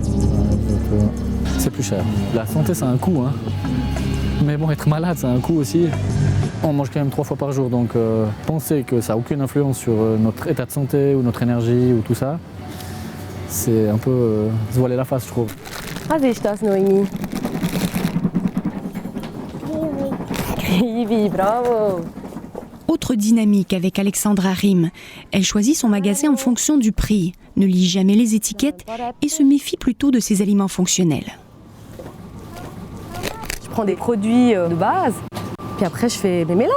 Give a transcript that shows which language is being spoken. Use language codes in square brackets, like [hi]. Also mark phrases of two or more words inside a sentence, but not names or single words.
[fr] C'est plus cher. La santé c'est un coût, hein. Mais bon, être malade c'est un coût aussi. On mange quand même 3 fois par jour, donc penser que ça n'a aucune influence sur notre état de santé ou notre énergie ou tout ça, c'est un peu se voiler la face, je trouve. [de] Was ist das, Noémie? Kiwi, bravo! [fr] Autre dynamique avec Alexandra Rim. Elle choisit son magasin en fonction du prix, ne lit jamais les étiquettes et se méfie plutôt de ses aliments fonctionnels. Je prends des produits de base, puis après je fais mes mélanges.